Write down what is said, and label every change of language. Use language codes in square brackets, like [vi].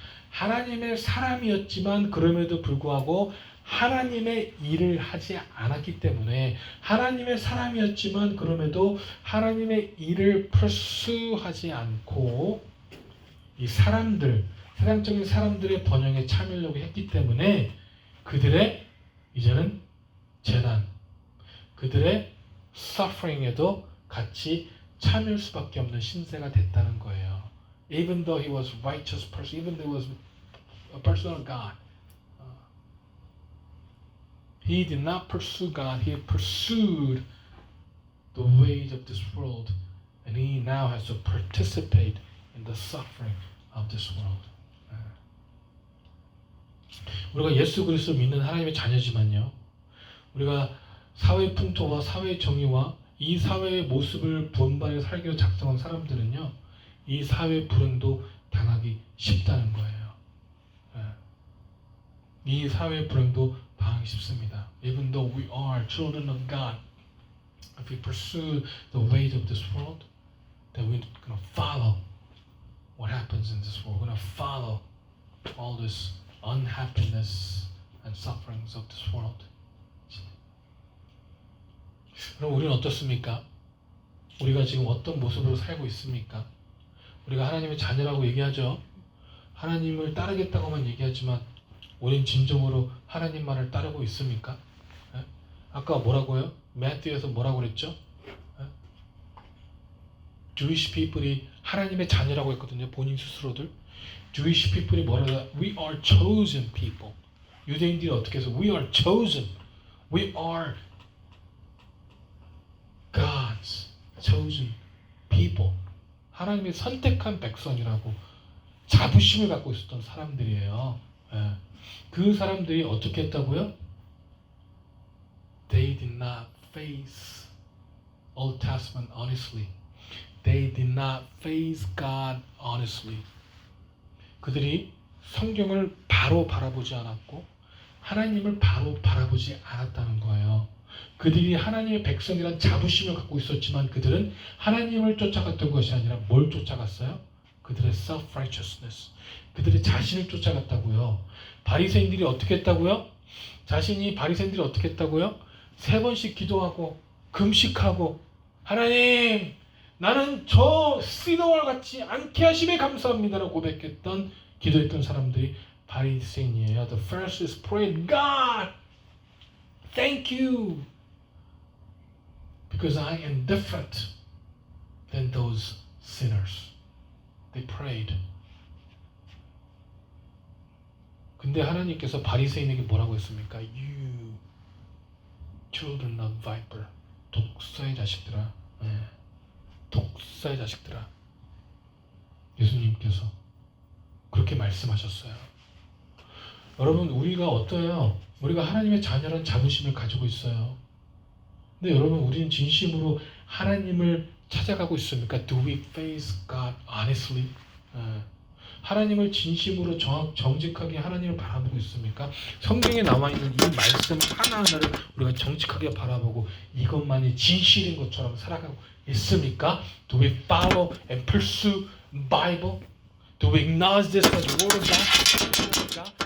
[ko] 하나님의 사람이었지만 그럼에도 불구하고 하나님의 일을 하지 않았기 때문에 하나님의 사람이었지만 그럼에도 하나님의 일을 pursue하지 않고 이 사람들, 세상적인 사람들의 번영에 참여하려고 했기 때문에 그들의 이제는 재난, 그들의 suffering에도 같이 참여할 수밖에 없는 신세가 됐다는 거예요. [en] Even though he was righteous person, even though he was a person of God, he did not pursue God. He pursued the ways of this world, and he now has to participate in the suffering of this world. [ko] 우리가 예수 그리스도 믿는 하나님의 자녀지만요, 우리가 사회 풍토와 사회 정의와 이 사회의 모습을 본받아 살기로 작정한 사람들은요, 이 사회 불행도 당하기 쉽다는 거예요. 이 사회 불행도 당하기 쉽습니다. [en] Even though we are children of God, if we pursue the ways of this world, then we're going to follow what happens in this world. We're going to follow all this unhappiness and sufferings of this world. [ko] 그럼 우리는 어떻습니까? 우리가 지금 어떤 모습으로 살고 있습니까? 우리가 하나님의 자녀라고 얘기하죠. 하나님을 따르겠다고만 얘기하지만 우린 진정으로 하나님 말을 따르고 있습니까? 아까 뭐라고요? 매튜에서 뭐라고 그랬죠? Jewish people이 하나님의 자녀라고 했거든요. 본인 스스로들. [en] Jewish people이 [ko] 뭐라고? [en] We are chosen people. [ko] 유대인들이 어떻게 해서 [en] We are chosen. We are God's chosen people. [ko] 하나님의 선택한 백성이라고 자부심을 갖고 있었던 사람들이에요. 그 사람들이 어떻게 했다고요? [en] They did not face Old Testament honestly. They did not face God honestly. [ko] 그들이 성경을 바로 바라보지 않았고 하나님을 바로 바라보지 않았다는 거예요. 그들이 하나님의 백성이란 자부심을 갖고 있었지만 그들은 하나님을 쫓아갔던 것이 아니라 뭘 쫓아갔어요? 그들의 self-righteousness. 그들의 자신을 쫓아갔다고요. 바리새인들이 어떻게 했다고요? 바리새인들이 어떻게 했다고요? 3번씩 기도하고 금식하고 하나님 나는 저 시너와 같이 않게 하심에 감사합니다라고 고백했던 기도했던 사람들이 바리새인이에요. [en] The Pharisees prayed, God, thank you, because I am different than those sinners. They prayed. [ko] 근데 하나님께서 바리새인에게 뭐라고 했습니까? [en] You children of viper. [ko] 독사의 자식들아. 독사의 자식들아. 예수님께서 그렇게 말씀하셨어요. 여러분, 우리가 어떠해요? 우리가 하나님의 자녀라는 자부심을 가지고 있어요. 근데 여러분, 우리는 진심으로 하나님을 찾아가고 있습니까? [en] Do we face God honestly? [ko] 하나님을 진심으로 정직하게 하나님을 바라보고 있습니까? 성경에 나와 있는 이 말씀 하나하나를 우리가 정직하게 바라보고 이것만이 진실인 것처럼 살아가고 있습니까? [en] Do we follow and pursue Bible? Do we acknowledge this as the Word of God?